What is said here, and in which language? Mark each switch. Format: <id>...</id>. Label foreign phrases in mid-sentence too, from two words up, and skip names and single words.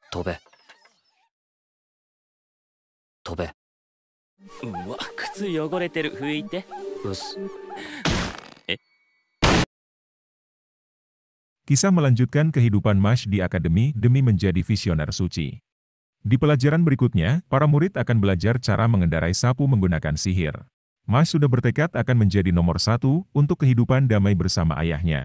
<ja>飛べ。飛べ。うわ、靴汚れてる。拭いて。うっす。</ja> <id>Kisah melanjutkan kehidupan Mash di akademi demi menjadi visioner suci. Di pelajaran berikutnya, para murid akan belajar cara mengendarai sapu menggunakan sihir. Mash sudah bertekad akan menjadi nomor 1 untuk kehidupan damai bersama ayahnya.</id>